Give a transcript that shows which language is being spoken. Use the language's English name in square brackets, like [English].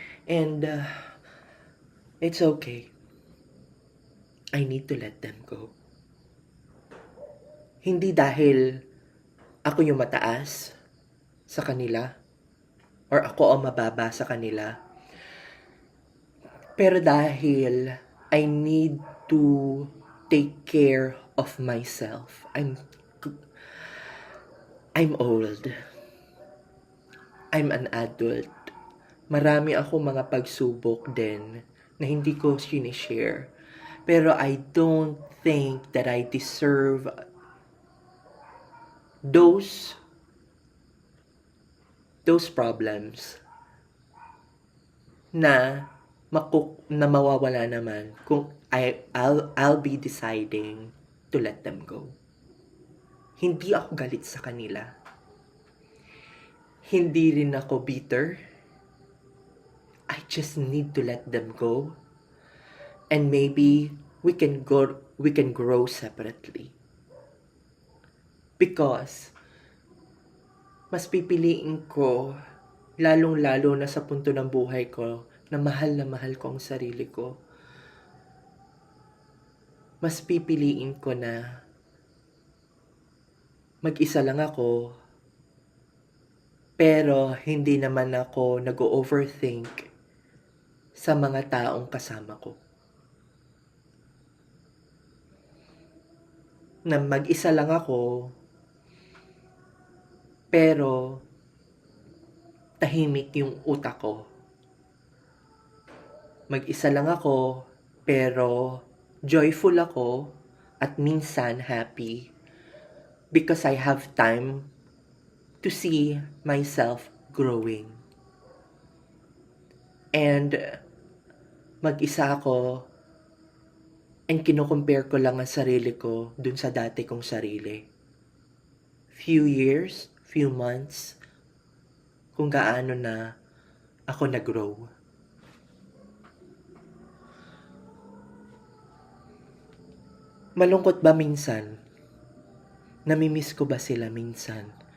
[English] And it's okay. I need to let them go. [Filipino] Hindi dahil ako yung mataas sa kanila or ako ang mababa sa kanila. Pero dahil [English] I need to take care of myself. I'm old. I'm an adult. [Filipino] Marami ako mga pagsubok din na hindi ko sinishare. [English] Pero I don't think that I deserve those problems [Filipino] na mawawala naman kung [English] I'll be deciding to let them go. [Filipino] Hindi ako galit sa kanila. Hindi rin ako bitter. [English] I just need to let them go. And maybe we can grow separately. [Filipino] Because mas pipiliin ko, lalong-lalo na sa punto ng buhay ko, na mahal ko ang sarili ko. Mas pipiliin ko na mag-isa lang ako, pero hindi naman ako nag-overthink sa mga taong kasama ko. Na mag-isa lang ako, pero tahimik yung utak ko. Mag-isa lang ako, pero [English] joyful ako at minsan happy because I have time to see myself growing. [Filipino] And mag-isa ako and kino-compare ko lang ang sarili ko dun sa dati kong sarili. [English] Few years, few months, [Filipino] kung gaano na ako nag-grow. Malungkot ba minsan? Namimiss ko ba sila minsan?